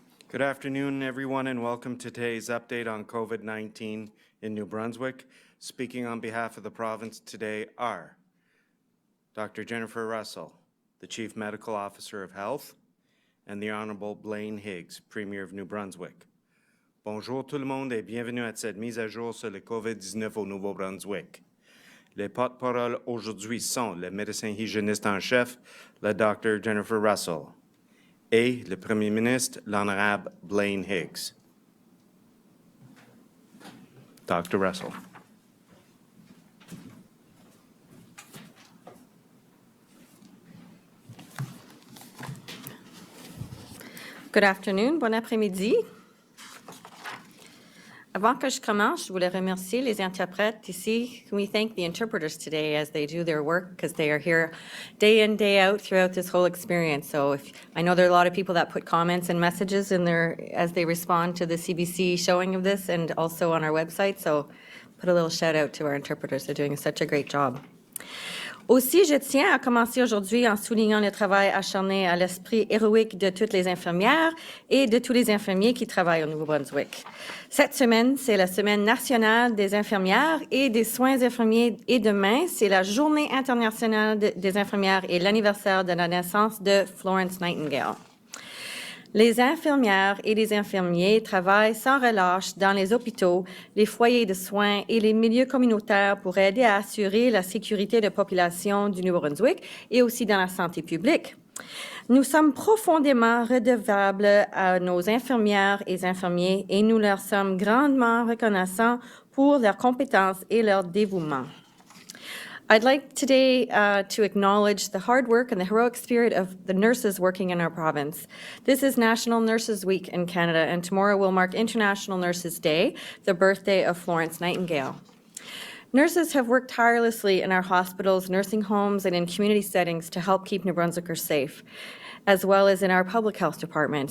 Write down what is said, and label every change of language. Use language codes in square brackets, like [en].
[en] Good afternoon, everyone, and welcome to today's update on COVID-19 in New Brunswick. Speaking on behalf of the province today are Dr. Jennifer Russell, the Chief Medical Officer of Health, and the Honorable Blaine Higgs, Premier of New Brunswick. [fr] Bonjour tout le monde et bienvenue à cette mise à jour sur le COVID-19 au Nouveau-Brunswick. Les porte-paroles aujourd'hui sont le médecin hygiéniste en chef, la Dr. Jennifer Russell, et le Premier ministre, l'Honorable Blaine Higgs. Dr. Russell. [en] Good afternoon, [fr] bon après-midi. Avant que je commence, je voulais remercier les interprètes ici. [en] We thank the interpreters today as they do their work because they are here day in, day out throughout this whole experience. So I know there are a lot of people that put comments and messages in there as they respond to the CBC showing of this and also on our website. So put a little shout out to our interpreters. They're doing such a great job. [fr] Aussi, je tiens à commencer aujourd'hui en soulignant le travail acharné à l'esprit héroïque de toutes les infirmières et de tous les infirmiers qui travaillent au Nouveau-Brunswick. Cette semaine, c'est la Semaine nationale des infirmières et des soins infirmiers et demain, c'est la Journée internationale des infirmières et l'anniversaire de la naissance de Florence Nightingale. Les infirmières et les infirmiers travaillent sans relâche dans les hôpitaux, les foyers de soins et les milieux communautaires pour aider à assurer la sécurité de la population du Nouveau-Brunswick et aussi dans la santé publique. Nous sommes profondément redevables à nos infirmières et infirmiers et nous leur sommes grandement reconnaissants pour leurs compétences et leur dévouement. [en] I'd like today to acknowledge the hard work and the heroic spirit of the nurses working in our province. This is National Nurses Week in Canada, and tomorrow will mark International Nurses Day, the birthday of Florence Nightingale. Nurses have worked tirelessly in our hospitals, nursing homes, and in community settings to help keep New Brunswickers safe, as well as in our public health department.